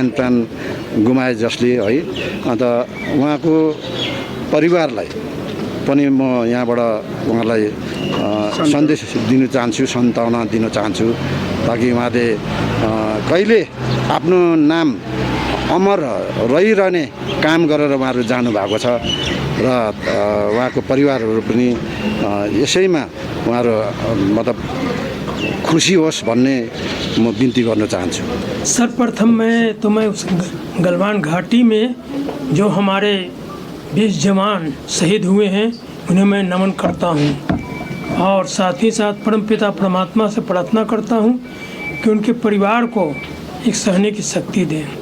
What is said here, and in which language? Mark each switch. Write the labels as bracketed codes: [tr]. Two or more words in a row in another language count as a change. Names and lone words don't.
[ne] प्राण गुमाए जसले है, अन्त उहाँको परिवारलाई पनि म यहाँबाट उहाँलाई सन्देश दिन चाहन्छु, सन्तावना दिन चाहन्छु ताकि उहाँले कहिले आफ्नो नाम अमर रहिरहने काम गरेर उहाँहरू जानुभएको छ र उहाँको परिवारहरू पनि यसैमा उहाँहरू मतलब खुसी होस् भन्ने म बिन्ती गर्न चाहन्छु। [hi] सर्वप्रथम मैं उस गलवान घाटी में जो हमारे 20 जवान शहीद हुए हैं उन्हें मैं नमन करता हूं और साथ ही साथ परमपिता परमात्मा से प्रार्थना करता हूं कि उनके परिवार को एक सहने की शक्ति दें।